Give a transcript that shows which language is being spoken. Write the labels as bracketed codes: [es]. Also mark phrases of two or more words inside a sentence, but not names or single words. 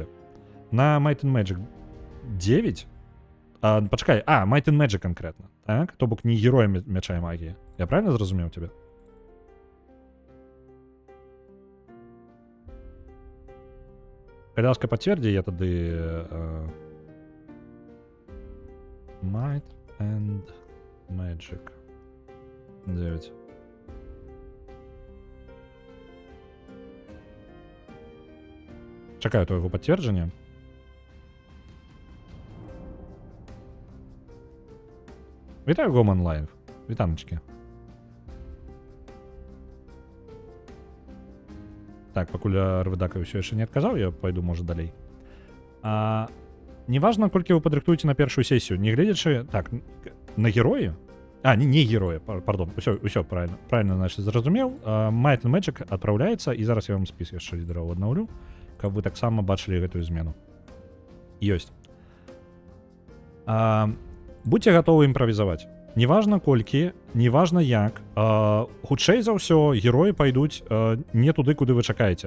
[be] На Might and Magic 9? Пачакай, Might and Magic канкрэтна, так? То бок не героя мяча і магіі. Я правильно зразумеў цябе? Калі ласка, пацвердзі, я тады... Might and Magic 9. [ru] Чакаю твоего подтверждения. [be] Вітаю, Гоман Лайв. Вітаночки. Так, пакуль Рвыдака ўсё яшчэ не адказаў, я пойду, можа, далей. Неважна, колькі вы падрыхтуеце на першую сесію, не гледзячы... Так, на героі? Не героя, пардон, усё [ru] правильно, значит, [be] зразумеў. Might and Magic адпраўляецца, і зараз я вам спіс яшчэ лідараў аднаўлю, каб вы таксама бачылі гэтую змену. Ёсць. Будьце гатовы імправізаваць. Неважна колькі, неважна як, хутчэй за ўсё героі пайдуць не туды, куды вы чакаеце.